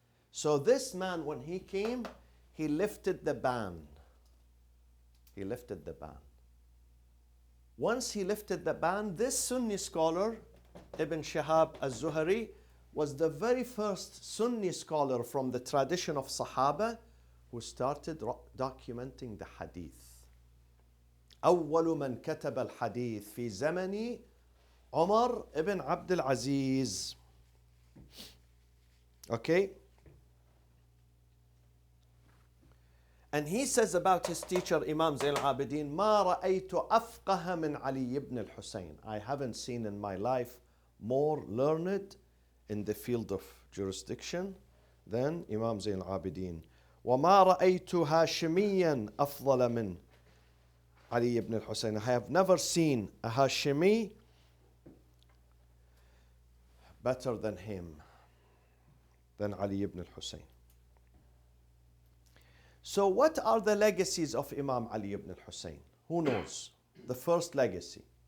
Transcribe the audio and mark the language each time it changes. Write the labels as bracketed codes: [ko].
[en] So this man, when he came, he lifted the ban. He lifted the ban. Once he lifted the ban, this Sunni scholar, Ibn Shihab al-Zuhri, was the very first Sunni scholar from the tradition of Sahaba who started documenting the hadith. [ar] أول من كتب الحديث في زمن عمر ibn Abdul Aziz. [en] Okay? And he says about his teacher Imam Zayn al-Abidin, [ar] ما رأيت أفقه من علي [en] ibn al-Husayn. I haven't seen in my life more learned in the field of jurisdiction than Imam Zayn al-Abidin. [ar] وما رأيت هاشميا أفضل من Ali ibn al-Husayn. [en] I have never seen a Hashimi better than him, than Ali ibn al-Husayn. So what are the legacies of Imam Ali ibn al-Husayn? Who knows? The first legacy.